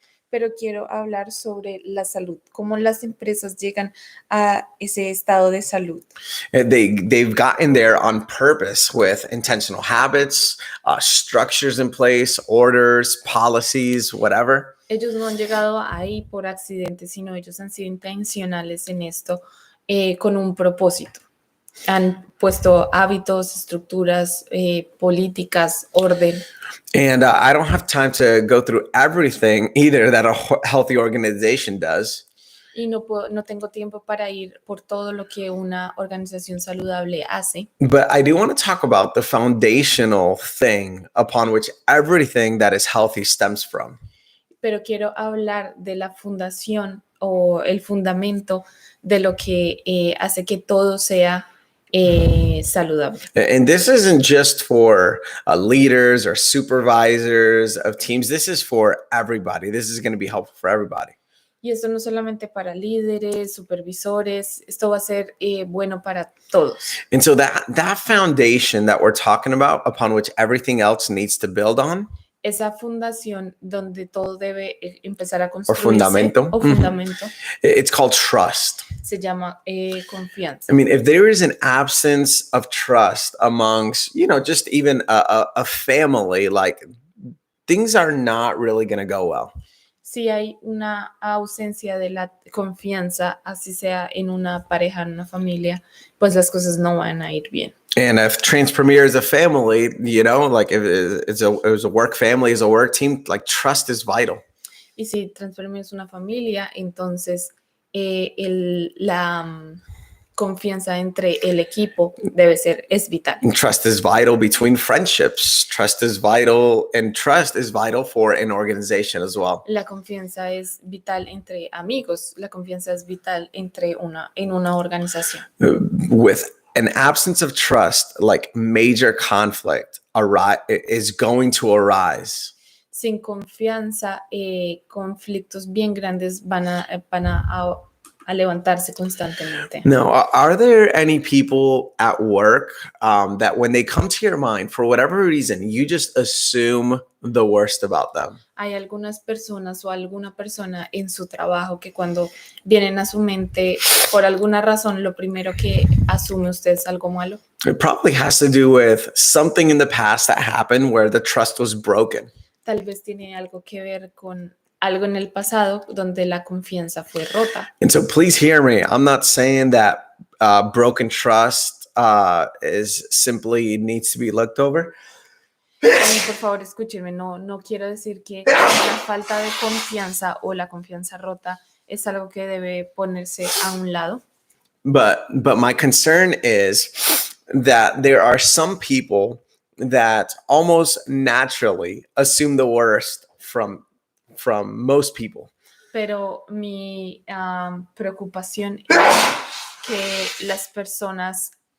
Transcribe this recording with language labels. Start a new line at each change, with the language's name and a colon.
Spanish: Pero quiero hablar sobre la salud, cómo las empresas llegan a ese estado de salud.
English: They've gotten there on purpose with intentional habits, structures in place, orders, policies, whatever.
Spanish: Ellos no han llegado ahí por accidente, sino ellos han sido intencionales en esto con un propósito. Han puesto hábitos, estructuras, políticas, orden.
English: And I don't have time to go through everything either that a healthy organization does.
Spanish: Y no tengo tiempo para ir por todo lo que una organización saludable hace.
English: But I do want to talk about the foundational thing upon which everything that is healthy stems from.
Spanish: Pero quiero hablar de la fundación o el fundamento de lo que hace que todo sea saludable.
English: And this isn't just for leaders or supervisors of teams. This is for everybody. This is going to be helpful for everybody.
Spanish: Y esto no solamente para líderes, supervisores, esto va a ser bueno para todos.
English: And so that foundation that we're talking about, upon which everything else needs to build on,
Spanish: Esa fundación donde todo debe empezar a
English: or
Spanish: construirse, fundamento, o fundamento,
English: it's called trust.
Spanish: se llama confianza.
English: I mean, if there is an absence of trust amongst, just even a family, like things are not really going to go well.
Spanish: Si hay una ausencia de la confianza, así sea en una pareja, en una familia, pues las cosas no van a ir bien.
English: And if Transpremier is a family, like if it was a work family, is a work team, like trust is vital.
Spanish: Y si Transpremier es una familia, entonces la confianza entre el equipo es vital.
English: And trust is vital between friendships. Trust is vital, and trust is vital for an organization as well.
Spanish: La confianza es vital entre amigos. La confianza es vital en una organización.
English: With an absence of trust, like major conflict is going to arise.
Spanish: Sin confianza, conflictos bien grandes van a levantarse constantemente.
English: Now, are there any people at work that when they come to your mind, for whatever reason, you just assume the worst about them?
Spanish: Hay algunas personas o alguna persona en su trabajo que cuando vienen a su mente, por alguna razón, lo primero que asume usted es algo malo.
English: It probably has to do with something in the past that happened where the trust was broken.
Spanish: Tal vez tiene algo que ver con algo en el pasado donde la confianza fue rota.
English: And so please hear me. I'm not saying that broken trust is simply needs to be looked over.
Spanish: Y por favor, escúchenme, no quiero decir que la falta de confianza o la confianza rota es algo que debe ponerse a un lado.
English: But my concern is that there are some people that almost naturally assume the worst from most people.
Spanish: Pero mi preocupación es que las personas,